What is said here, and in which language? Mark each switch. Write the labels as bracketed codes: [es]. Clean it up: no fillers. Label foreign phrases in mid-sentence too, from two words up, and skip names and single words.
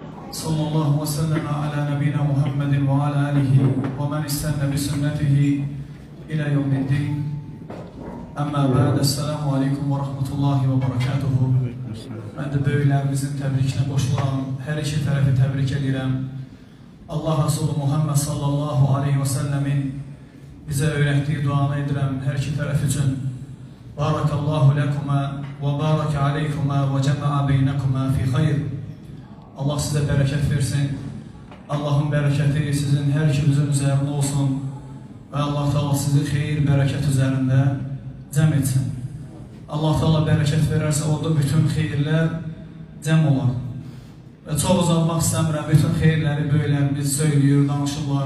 [ar] صلى الله وسلم على نبينا محمد وعلى آله ومن استن بسنته إلى يوم الدين. أما بعد، السلام عليكم ورحمة الله وبركاته. [az] Mən də böyüklərimizin təbrikinə qoşulan hər iki tərəfi təbrik edirəm. Allah Resulü Muhammed [ar] صلى الله عليه وسلم [az] bizə öyrətdiyi duanı edirəm hər iki tərəf üçün. [ar] بارك الله لكما وبارك عليكما وجمع بينكما في خير. [az] Allah sizə bərəkət versin. Allahın bərəkəti sizin hər ikinizin üzərində olsun və Allah Teala sizi xeyir, bərəkət üzərində cəm etsin. Allah Teala bərəkət verərsə, orada bütün xeyirlər cəm olar. Və çox uzatmaq istəmirəm, bütün xeyirləri böyüklərimiz söylüyor, danışırlar.